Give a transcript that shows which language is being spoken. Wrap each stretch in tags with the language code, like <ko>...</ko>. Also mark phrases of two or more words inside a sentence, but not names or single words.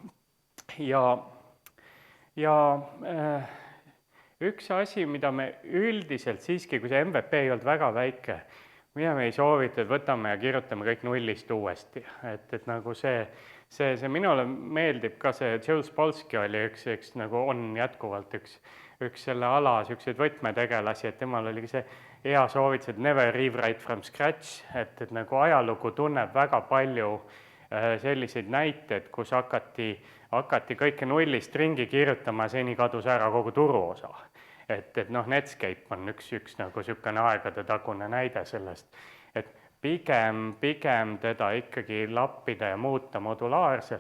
<et>Ja üks asi, mida me üldiselt siiski, kui see MVP ei olnud väga väike, mida me ei soovita, et võtame ja kirjutame kõik nullist uuesti. Et nagu see minule meeldib ka see, Jules Polsky oli üks nagu on jätkuvalt üks selle ala niisuguseid võtmetegelasi, et temal oli see hea soovitus, et</et> <en>never rewrite from scratch,</en> <et>et nagu ajalugu tunneb väga palju selliseid näiteid, kus hakati kõike nullist ringi kirjutama ja seni kadus ära kogu turuosa. Et Netscape on üks nagu niisugune aegadetagune näide sellest, et pigem teda ikkagi lappida ja muuta modulaarselt.</et>